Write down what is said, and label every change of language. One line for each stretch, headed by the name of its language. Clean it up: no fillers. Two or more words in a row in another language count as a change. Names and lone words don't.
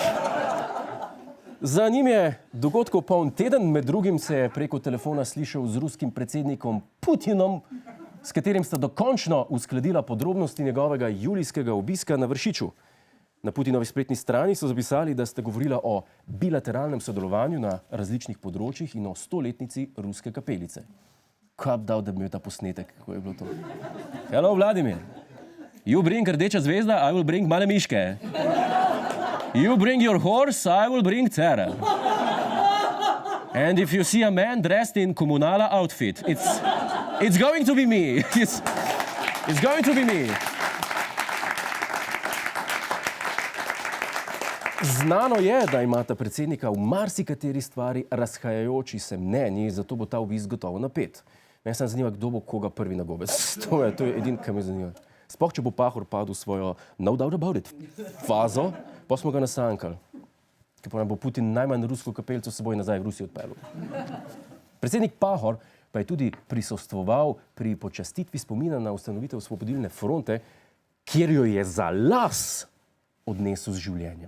Slovenian: Za njim je dogodkov poln teden, med drugim se je preko telefona slišal z ruskim predsednikom Putinom, s katerim sta dokončno uskladila podrobnosti njegovega julijskega obiska na Vršiču. Na Putinovi spletni strani so zapisali, da sta govorila o bilateralnem sodelovanju na različnih področjih in o 100-letnici ruske kapelice. Kaj bi dal, da bi imel ta posnetek, kako je bilo to?
English: Hello, Vladimir. You bring
Slovenian: rdeča zvezda,
English: I will bring
Slovenian: male miške.
English: You bring your horse, I will bring Cera. And if you see a man dressed in Kommunala outfit, it's going to be me. It's going to be me.
Slovenian: Znano je, da imata predsednika v marsikateri stvari razhajajoči se mnenji, zato bo ta obisk gotovo napet. Mene se zanima, kdo bo koga prvi na gobec. To je edin, kar me zanima. Sploh, če bo Pahor padel v svojo
English: no doubt about it
Slovenian: fazo, pa smo ga nasankali. Ker pa nam bo Putin najmanj rusko kapelico seboj nazaj v Rusijo odpeljal. Predsednik Pahor pa je tudi prisostvoval pri počastitvi spomina na ustanovitev Osvobodilne fronte, kjer jo je za las odnesel z življenjem.